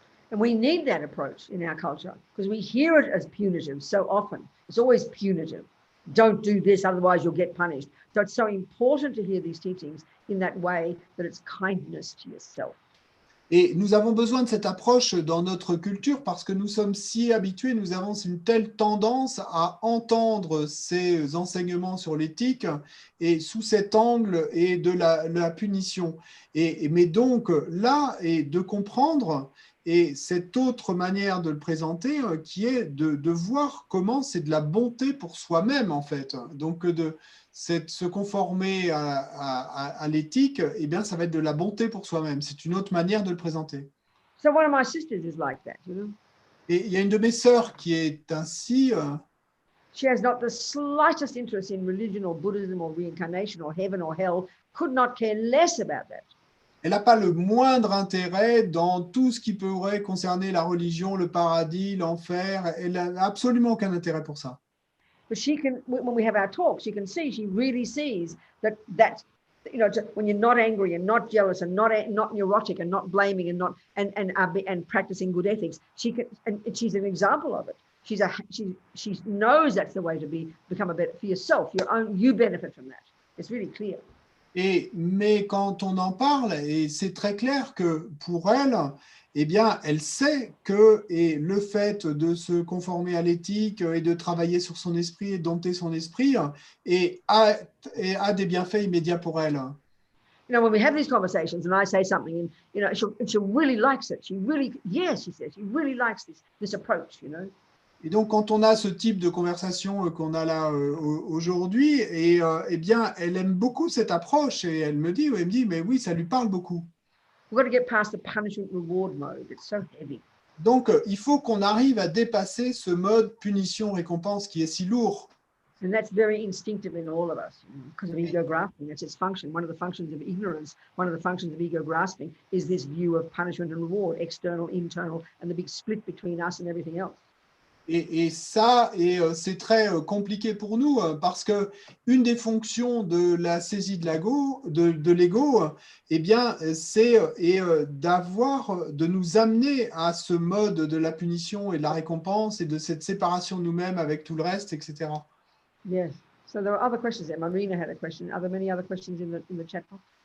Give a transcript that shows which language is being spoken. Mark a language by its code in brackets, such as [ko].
[en] And we need that approach in our culture because we hear it as punitive so often. It's always punitive. Don't do this, otherwise you'll get punished. So it's so important to hear these teachings in that way, that it's kindness to yourself. [fr] Et nous avons besoin de cette approche dans notre culture parce que nous sommes si habitués, nous avons une telle tendance à entendre ces enseignements sur l'éthique et sous cet angle et de la punition. Mais donc là, et de comprendre, et cette autre manière de le présenter qui est de voir comment c'est de la bonté pour soi-même en fait. Donc se conformer à l'éthique, eh bien ça va être de la bonté pour soi-même. C'est une autre manière de le présenter. [en] So one of my sisters is like that, you know. [fr] Et il y a une de mes sœurs qui est ainsi. [en] She has not the slightest interest in religion or Buddhism or reincarnation or heaven or hell, could not care less about that. [fr] Elle n'a pas le moindre intérêt dans tout ce qui pourrait concerner la religion, le paradis, l'enfer. Elle n'a absolument aucun intérêt pour ça. [en] But she can, when we have our talks, you can see she really sees that you know, when you're not angry and not jealous and not neurotic and not blaming and practicing good ethics, she can, and she's an example of it. She knows that's the way to become a better for yourself. You benefit from that. It's really clear. [fr] Mais quand on en parle, et c'est très clair que pour elle, eh bien, elle sait que le fait de se conformer à l'éthique et de travailler sur son esprit et de dompter son esprit a des bienfaits immédiats pour elle. [en] You know, when we have these conversations and I say something and, you know, she really likes it. She says, she really likes this approach, you know. [fr] Et donc, quand on a ce type de conversation qu'on a là aujourd'hui, eh bien, elle aime beaucoup cette approche et elle me dit, mais oui, ça lui parle beaucoup. [en] We've got to get past the punishment reward mode. It's so heavy. [fr] Donc, il faut qu'on arrive à dépasser ce mode punition-récompense qui est si lourd. [en] And that's very instinctive in all of us, you know, because of ego grasping. That's its function. One of the functions of ignorance, one of the functions of ego grasping is this view of punishment and reward, external, internal, and the big split between us and everything else. [fr] Et ça, c'est très compliqué pour nous parce que une des fonctions de la saisie de l'ego, eh bien, c'est de nous amener à ce mode de la punition et de la récompense et de cette séparation de nous-mêmes avec tout le reste, etc. [en] Yes. So there are other questions there. Marina had a question. Are there many other questions in the chat box?